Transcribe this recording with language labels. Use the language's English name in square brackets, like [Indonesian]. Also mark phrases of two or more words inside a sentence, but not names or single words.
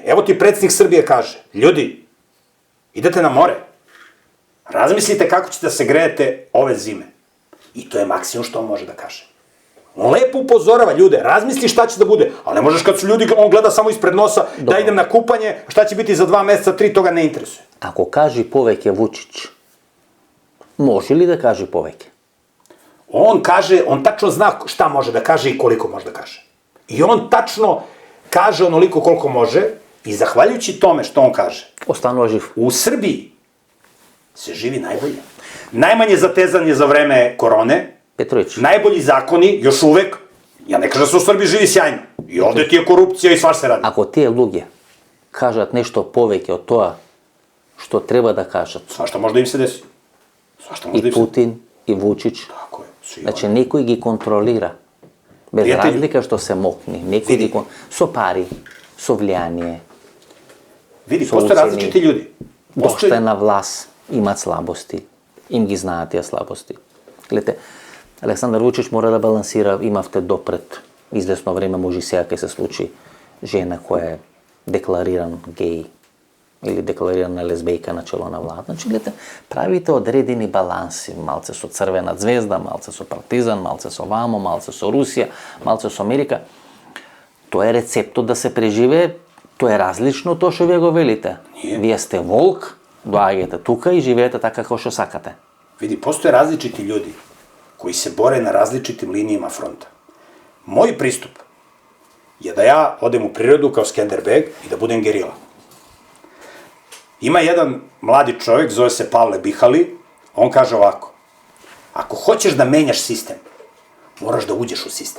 [Serbian] Evo ti predsjednik Srbije kaže, ljudi, idete na more. Razmislite kako ćete da se grejete ove zime. I to je maksimum što on može da kaže. On lepo upozorava ljude, razmisli šta će da bude, ali ne možeš kad su ljudi, on gleda samo ispred nosa, da idem na kupanje, šta će biti za 2 meseca, 3, toga ne interesuje. [Macedonian] Ако кажи повеќе Вучиć, може ли да каже повеќе? [Serbian] On kaže, on tačno zna šta može da kaže i koliko može da kaže. I on tačno kaže onoliko koliko može i zahvaljujući tome što on kaže, [Macedonian] Останува жив. [Serbian] u Srbiji se živi najbolje. Najmanje zatezanje za vreme korone, Петровиќ. najbolji zakoni, još uvek, ja ne kažem da se u Srbiji živi sjajno, I ovde ti je korupcija i svaš se radi. [Macedonian] Ако тие луѓе кажат нешто повеќе од тоа што треба да кажат, [Serbian] Svašta može da im se desi. Svašta može da [Macedonian] и [Serbian] im se... [Macedonian] Путин, и Вучич, [Serbian] Tako je, svi [Macedonian] значи некој ги контролира. Без Пријатели. разлика што се мокни, некој ги со пари, со влијание, [Serbian] Vidi, Su postoje uceni. različiti ljudi. [Macedonian] доште на власт, имаат слабости, им ги знаат тие слабости. Гледате, Александар Вучич мора да балансира, имавте допред известно време, може и сега ќе се случи, жена која е деклариран геј или декларирана лесбејка на чело на влада. Значи, гледате, правите одредени баланси, малце со Црвена звезда, малце со Партизан, малце со вамо, малце со Русија, малце со Америка. Тоа е рецептот да се преживее, тоа е различно тоа што вие го велите. [Serbian] Nije. [Macedonian] Вие сте волк, доаѓате тука и живеете така како што сакате. [Serbian] Vidi, postoje različiti ljudi koji se bore na različitim linijama fronta. Moj pristup je da ja odem u prirodu kao Skenderbeg i da budem gerila. Ima jedan mladi čovjek, zove se Pavle Bihali, on kaže ovako: ako hoćeš da menjaš sistem, moraš da uđeš u sistem.